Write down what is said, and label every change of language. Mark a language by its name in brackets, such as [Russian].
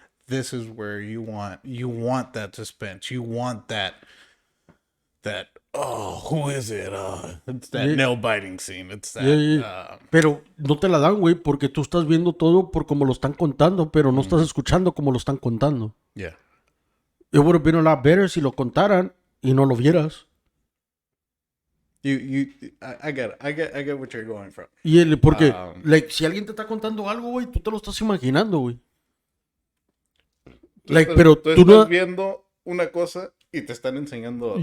[English] This is where you want that suspense. You want that who is it? It's that nail biting scene. It's that. Yeah. [Spanish] Pero no te la dan, güey, porque tú estás viendo todo por como lo están contando, pero no estás escuchando como lo están contando. [English] Yeah. It would have been a lot better [Spanish] si lo contaran y no lo vieras. [English] I get what you're going from. [Spanish] Y porque, like, si alguien te está contando algo, güey, tú te lo estás imaginando, güey. Like, pero tú tú estás no... viendo una cosa y te están enseñando otra.